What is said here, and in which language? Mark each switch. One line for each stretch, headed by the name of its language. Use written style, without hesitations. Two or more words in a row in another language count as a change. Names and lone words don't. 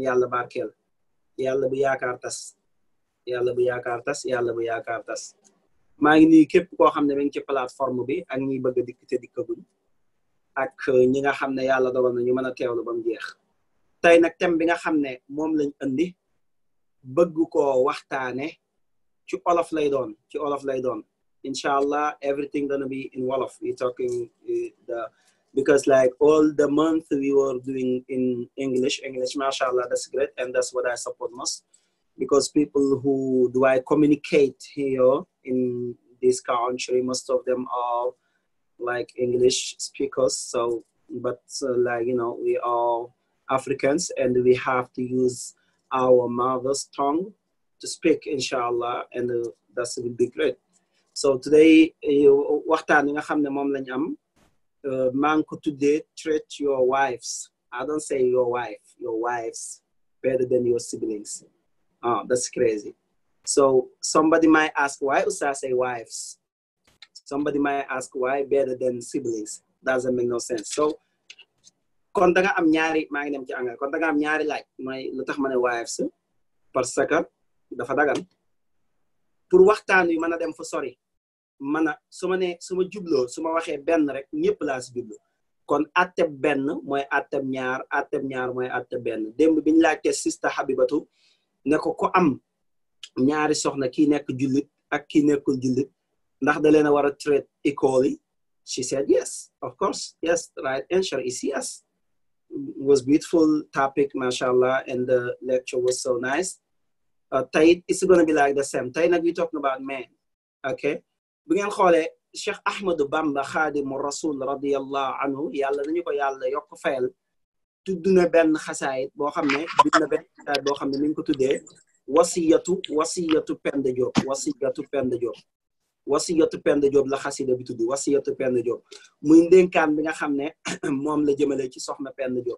Wolof: yàlla barkeel yàlla bu yaakaar tas yàlla bu yaakaar tas yàlla bu yaakaar tas maa ngi nii képp koo xam ne mi ngi ci plateforme bi ak ñi bëgg a dikk te dikkaguñ ak ñi nga xam ne yàlla dogal na ñu mën a teewlu ba mu jeex tey nag thème bi nga xam ne moom lañ andi bëgg koo waxtaane ci olof lay doon inshallah
English: everything gonna be in Wolof. We talking because like all the month we were doing in English mashallah, that's great, and that's what I support most, because people who do I communicate here in this country, most of them are like English speakers. So but like, you know, we are Africans and we have to use our mother's tongue to speak, inshallah, and that will be great. So today
Wolof: waxtaan yi nga xam ne moom lañ am maa ngi ko tuddee
English: treat your wives. I don't say your wife, your wives better than your siblings. Oh, that's crazy. So somebody might ask, why Ustaz say wives? Somebody might ask, why better than siblings? Doesn't make no sense.
Wolof: So kon da nga am ñaari, maa ngi dem ci anglais, kon da nga am ñaari laaj mooy lu tax ma ne wives,
French: parce que
Wolof: dafa dagan pour waxtaan wi mën a dem fa sori man a su ma jubloo su ma waxee benn rek ñëpp laa si jublu kon atteb benn mooy atteb ñaar mooy atteb benn. démb bi ñu laajtee sista Habibatu ne ko am ñaari soxna kii nekk jullit ak kii nekkul jullit ndax da leen a war a
English: treat equally. She said yes, of course, yes, right answer is yes. It was beautiful topic, mashallah, and the lecture was so nice. Tey it's gonna be like the same.
Wolof: Tey nag
English: we talking about men, okay?
Wolof: bu ngeen xoolee Cheikh Ahmadou Bamba Xaadimu Rasul
Arabic: رضي الله عنه
Wolof: yàlla nañu ko yàlla yokk fayal tudd na benn xasaayit boo xam ne bind na benn xasaayit boo xam ne mi ngi ko tuddee wasiyatu Penda Diop wasiyatu Penda Diop la xasida bi tudd wasiyatu Penda Diop muy ndénkaan bi nga xam ne moom la jëmale ci soxna Penda Diop.